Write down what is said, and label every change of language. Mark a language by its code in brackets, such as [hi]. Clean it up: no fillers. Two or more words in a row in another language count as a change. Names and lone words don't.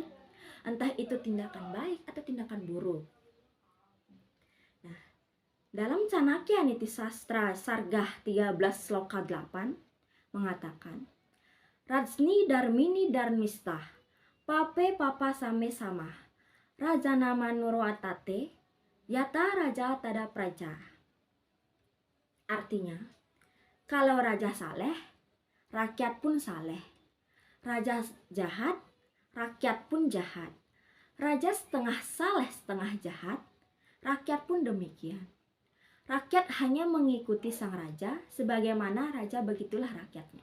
[id] Entah itu tindakan baik atau tindakan buruk. Nah, dalam Canakya Niti Sastra Sargah 13 Sloka 8 mengatakan, [sa] Rajni Darmini Darmistah, Pape Papa Same Sama, Raja Nama Nurwatate, Yata Raja Tada Praja. [id] Artinya, kalau raja saleh, rakyat pun saleh. Raja jahat, rakyat pun jahat. Raja setengah saleh setengah jahat, rakyat pun demikian. Rakyat hanya mengikuti sang raja, sebagaimana raja begitulah rakyatnya.